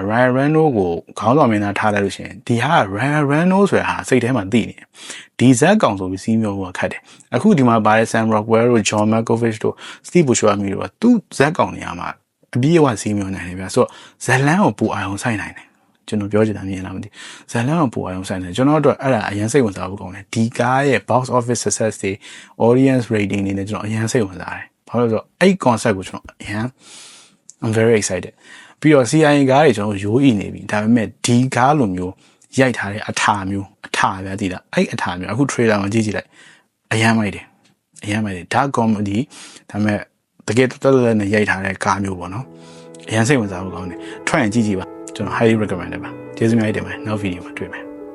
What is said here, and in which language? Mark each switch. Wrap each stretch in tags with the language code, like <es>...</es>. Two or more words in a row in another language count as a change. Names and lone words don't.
<my>Ryan Reynolds ကိုခေါင်းဆောင်မင်းသားထားလိုက်လို့ရှိရင်ဒီဟာ Ryan Reynolds ဆိုတာဟာစိတ်ထဲမှာသိနေတယ်ဒီဇက်ကောင်ဆိုပြီးစီးမျောဖို့ခက်တယ်အခုဒီမှာပါတဲ့ Sam Rockwell တို့ John Malkovich တို့ Steve Buscemi တို့က သူ့ဇက်ကောင်နေရာမှာအပြည့်အဝစီးမျောနိုင်တယ်ဗျဆိုတော့ဇက်လန်းကိုပူအောင်ဆိုင်နိုင်တယ်ကျွန်တော်ပြောချင်တာမြင်လားမသိဇက်လန်းကိုပူအောင် ဆိုင်တယ်ကျွန်တော်တို့အဲ့ဒါအရင်စိတ်ဝင်စားဖို့ကောင်းတယ်ဒီကားရဲ့</my> <en>box office success</en> <my>တွေ</my> <en>audience rating</en> <my>တွေနဲ့ကျွန်တော်အရင်စိတ်ဝင် စားတယ်ဘာလို့လဲဆိုတော့အဲ့ concept ကိုကျွန်တော်အရင်</my> <en>I'm very excited</en> <my>ပြီးတော့ CIA ကားတွေကျွန်တော်ရိုးအီနေပြီဒါပေမဲ့ဒီကားလိုမျိုးရိုက်ထားတဲ့အထာမျိုးအထာပဲသိလားအဲ့အထာမျိုးအခု trailer မှာကြည့်လိုက်အရင်မိုက်တယ်ဒါ comedy ဒါပေမဲ့တကယ်တော်တော်နဲ့ရိုက်ထားတဲ့ကားမျိုးပေါ့နော်အရင်စိတ်ဝင်စားဖို့ကောင်းတယ်ထွက်ရင်ကြည့်ပါကျွန်တော်</my> <en>highly recommend</en> <my>ပါကျေးဇူးများတင်ပါတယ်နောက် video မှာတွေ့မယ်</my>